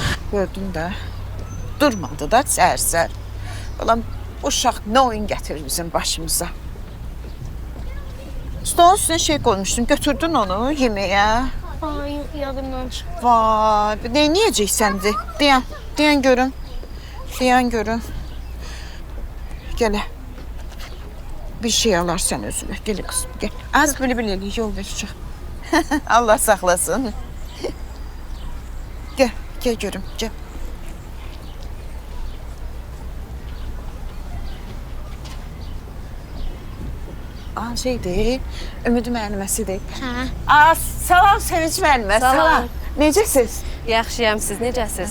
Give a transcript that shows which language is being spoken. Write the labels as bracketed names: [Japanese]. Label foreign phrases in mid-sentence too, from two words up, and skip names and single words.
[Azerbaijani] Gördün də. Durmadı da səhər-səhər. Ulan bu uşaq nə oyun gətirir bizim başımıza. [Turkish] Stolun üstüne şey koymuştun. Götürdün onu yemeğe. [Azerbaijani] Ay, yadımdan çıxdı. [Turkish] Vay, ne yiyeceksen de. Diyen görün. Diyen görün. Gel. Bir şey alarsan özüne. Gel kızım, gel. Az böyle yol verecek. Allah saklasın. Gel görüm, gel. [Azerbaijani] Şeydir, Ümid müəlliməsidir. Hə. Salam Sevinç müəllimə, salam. Necəsiz? Yaxşıyam, siz necəsiz?